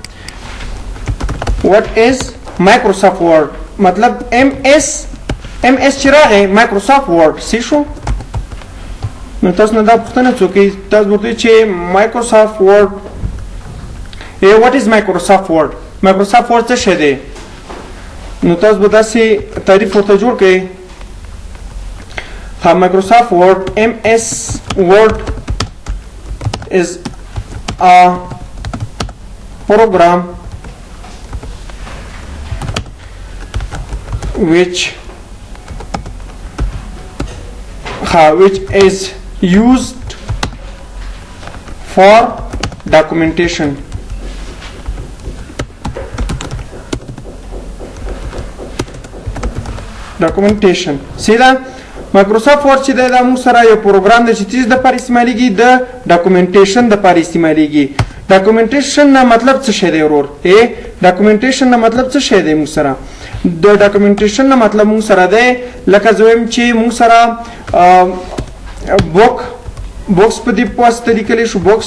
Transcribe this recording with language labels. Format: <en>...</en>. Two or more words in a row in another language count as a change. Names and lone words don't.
<en>what is Microsoft Word</en> <ps>مطلب ام اس چې راغی مایکروسافټ ورډ سی شو. نو تاسو نه دا پوښتنه څوک کوي، تاسو ورته چې مایکروسافټ ورډ</ps> <en>what is Microsoft Word,</en> <ps>مایکروسافټ ورډ څه شی دی. نو تاسو به داسې تعریف ورته جوړ کړئ.</ps> <en>Microsoft Word, MS Word is a program which is used for documentation. See that?</en> <ps>مایکروسافټ ورډ چې دی دا موږ سره یو پروګرام دی چې څه دپاره استعمالیږي، د ډاکومنټیشن دپاره استعمالیږي. ډاکومنټیشن نه مطلب څه شی دی ورور؟ ډاکومنټیشن نه مطلب څه شی دی موږ سره؟ د ډاکومنټیشن نه مطلب موږ سره دی لکه زه وایم چې موږ سره بوکس په دې په واسطه لیکلی شو، بوکس.</ps>